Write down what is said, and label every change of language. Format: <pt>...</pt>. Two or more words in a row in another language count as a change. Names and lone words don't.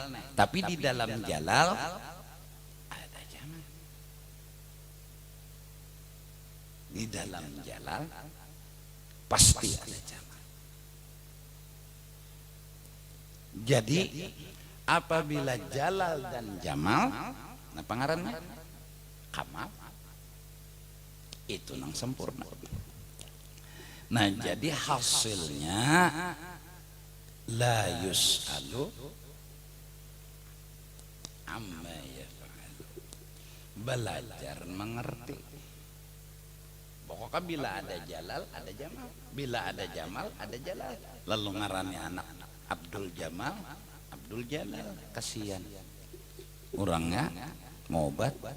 <id>Tapi di dalam jalal ada jamal. Di dalam jalal pasti ada jamal. Jadi apabila jalal dan jamal, nah pengarannya kamal, itu nang sempurna. Nah jadi hasilnya</id> <ar>لا يسأل عما يفعل,</ar> <id>belajar mengerti. Pokoknya bila ada jalal ada jamal, bila ada jamal ada jalal. Lalu ngarannya anak Abdul Jamal, Abdul Jalal. Kasihan orangnya ngobat.</id>